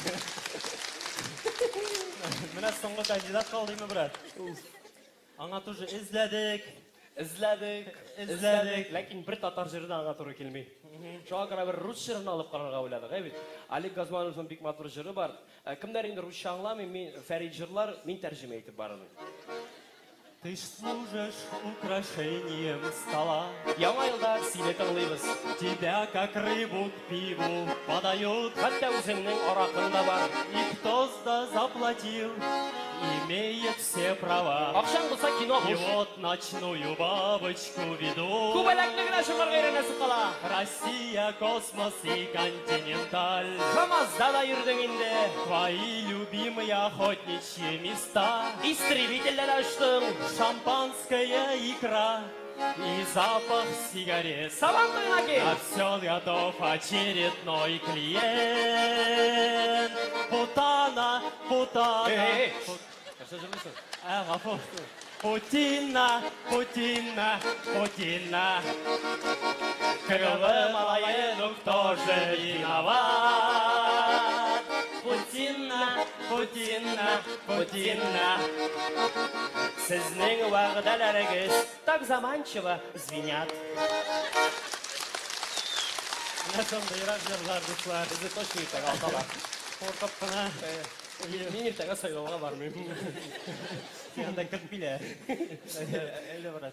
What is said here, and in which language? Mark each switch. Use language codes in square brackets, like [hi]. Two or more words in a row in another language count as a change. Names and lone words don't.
[tt] Менә соңгы кандидат калдымы, брат? Аңа тоже эзләдек. Ләкин бер татар җырына аңа туры килми. Шуңа күрә бер рус җырын алып карарга уйладык, бит. Олег Газмановның бик матур җыры бар. Кемнәр инде русча аңламый, мин Фәрид җырлар, мин тәрҗемә итеп барам. [ru] Ты ж служишь украшением стола. [tt] Яңа елда сине тыңлыйбыз. [ru] Тебя как рыбу к пиву подают. [tt] Хәтта үзеңнең аракында бар. [ru] И кто заплатил, имеет все права. [tt] Акчаң булса кино И хуш. [ru] вот ночную бабочку веду. [tt] Күбәләкне генә шуңарга өйрәнәсе кала. [ru] Россия, космос и континенталь. [tt] КамАЗда да йөрдең инде. [ru] Твои любимые охотничьи места. [tt] Истребительдә очтың. [ru] Шампанская икра и запах сигарет. [tt] Сабан туена кил. [ru] На все готов очередной клиент. Путана. [tt] Нәрсә җырлыйсың? Гафу. [ru] Путина. Крылы малая, ну кто же виноват? Путина. [tt] Сезнең вәгъдәләрегез [ru] так заманчиво звенят. [tt] Менә шундыйрак җырлар, дуслар. Безне точно иртәгә аталар. Куркып кына. Мин иртәгә сайлауга бармыйм. Янда көтмиләр. Әйле брат.